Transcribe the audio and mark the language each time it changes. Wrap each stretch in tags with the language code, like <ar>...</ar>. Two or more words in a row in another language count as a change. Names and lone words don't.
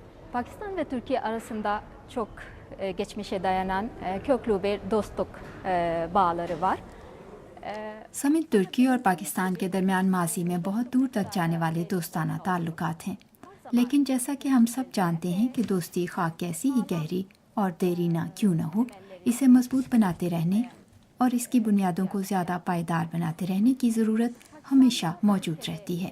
<tr>Pakistan ve Türkiye arasında çok geçmişe dayanan köklü bir dostluk bağları var.</tr> <ur>سمیت ترکی اور پاکستان کے درمیان ماضی میں بہت دور تک جانے والے دوستانہ تعلقات ہیں، لیکن جیسا کہ ہم سب جانتے ہیں کہ دوستی خواہ کیسی ہی گہری اور دیرینہ کیوں نہ ہو، اسے مضبوط بناتے رہنے اور اس کی بنیادوں کو زیادہ پائیدار بناتے رہنے کی ضرورت ہمیشہ موجود رہتی ہے.</ur>